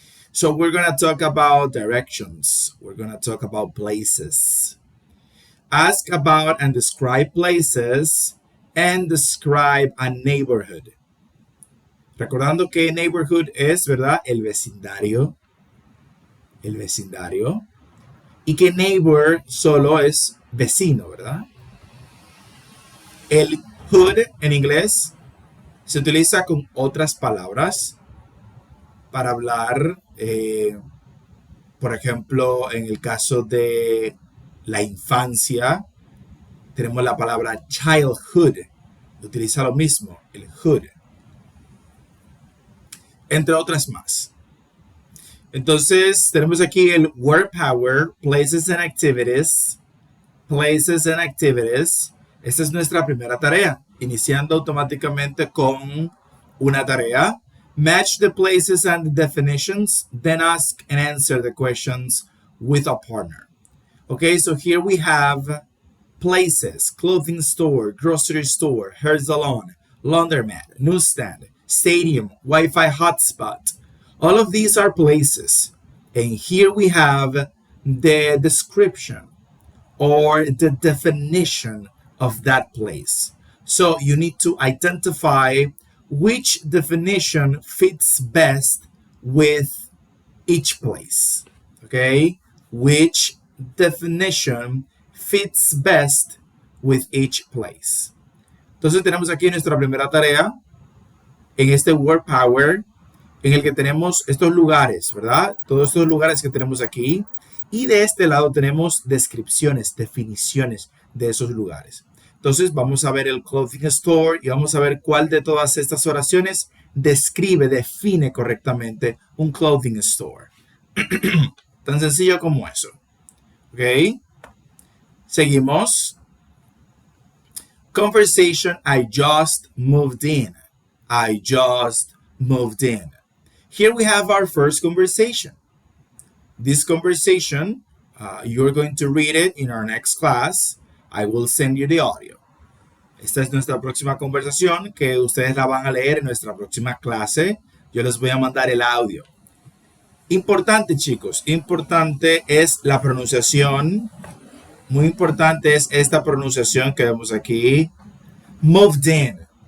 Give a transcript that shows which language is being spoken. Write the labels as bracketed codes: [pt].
[en] So we're going to talk about directions. We're going to talk about places. Ask about and describe places and describe a neighborhood. [es] Recordando que neighborhood es, ¿verdad? El vecindario. El vecindario. Y que neighbor solo es vecino, ¿verdad? El hood en inglés se utiliza con otras palabras para hablar, por ejemplo, en el caso de la infancia, tenemos la palabra childhood. Utiliza lo mismo, el hood. Entre otras más. Entonces, tenemos aquí el word power, [en] places and activities. Places and activities. [es] Esta es nuestra primera tarea, iniciando automáticamente con una tarea. [en] Match the places and the definitions, then ask and answer the questions with a partner. Okay, so here we have places, clothing store, grocery store, hair salon, laundromat, newsstand, stadium, Wi-Fi hotspot. All of these are places. And here we have the description or the definition of that place. So you need to identify which definition fits best with each place. Okay? Which definition fits best with each place. [es] Entonces tenemos aquí nuestra primera tarea en este word power en el que tenemos estos lugares, ¿verdad? Todos estos lugares que tenemos aquí. Y de este lado tenemos descripciones, definiciones de esos lugares. Entonces vamos a ver el clothing store y vamos a ver cuál de todas estas oraciones define correctamente un clothing store. Tan sencillo como eso. ¿Ok? Seguimos. [en] Conversation, I just moved in. I just moved in. Here we have our first conversation. This conversation, you're going to read it in our next class. I will send you the audio. [es] Esta es nuestra próxima conversación que ustedes la van a leer en nuestra próxima clase. Yo les voy a mandar el audio. Importante, chicos, importante es la pronunciación muy importante es esta pronunciación que vemos aquí. Moved in.